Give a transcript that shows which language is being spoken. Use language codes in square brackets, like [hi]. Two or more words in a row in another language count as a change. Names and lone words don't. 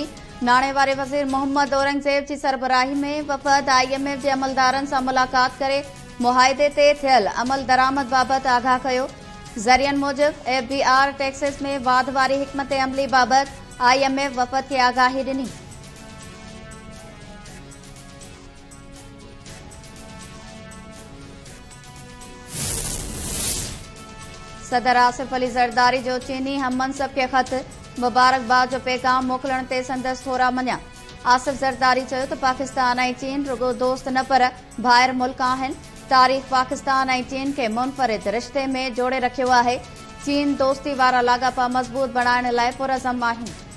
[sd] नाणे वारे वज़ीर मोहम्मद औरंगज़ेब की सरबराही में वफ़द IMF के अमलदारन से मुलाकात करे मुआहदे ते थियल अमल दरामद बाबत आगाह कयो। ज़रियन मूजिब FBR टैक्सेस में वाध वारी हिकमत अमली बाबत IMF वफ़द के आगाही ॾिनी। सदर आसिफ अली ज़रदारी जो चीनी हम मनसब के ख़त मुबारकबाद जो पैगाम मोकिलण ते संदसि थोरा मञा। आसिफ ज़रदारी चयो त पाकिस्तान ऐं चीन रुगो दोस्त न पर भाइर मुल्क आहिनि। तारीख़ पाकिस्तान ऐं चीन खे मुनफ़रिद रिश्ते में जोड़े रखियो आहे। चीन दोस्ती वारा लाॻापा मज़बूत बणाइण लाइ पुरज़म आहिनि।